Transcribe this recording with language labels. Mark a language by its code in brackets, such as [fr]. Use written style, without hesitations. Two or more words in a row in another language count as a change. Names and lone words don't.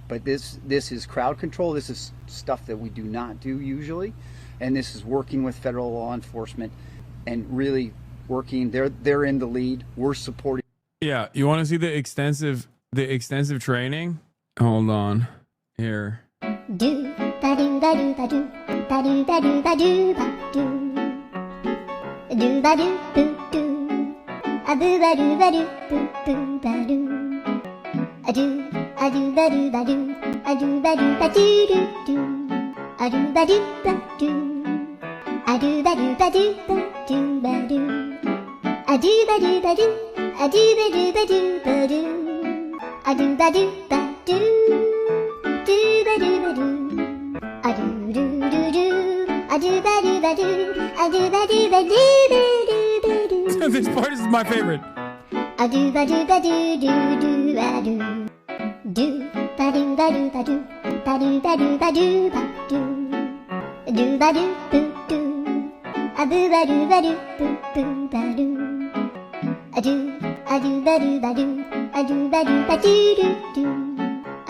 [en] But this is crowd control. This is stuff that we do not do usually. And this is working with federal law enforcement and really working. They're in the lead. We're supporting. Yeah, you want to see the extensive training? Hold on. Here. Do ba do ba do ba do ba do ba do ba do ba do ba do boo do a boo ba do ba do boo boo ba do a do ba do ba do a do ba do ba do do do a do ba do ba do a do ba do ba do ba do ba do a do ba do ba do a do ba do ba do ba do a do ba do ba do do ba do ba do a do do do do a do ba do ba do a do ba do ba do ba do ba do. This part is my favorite. A do ba do ba do do do ba do do ba do ba do ba do ba do ba do ba do ba do ba do boo do a boo ba do ba do boo boo ba do a do ba do ba do a do ba do ba do do do a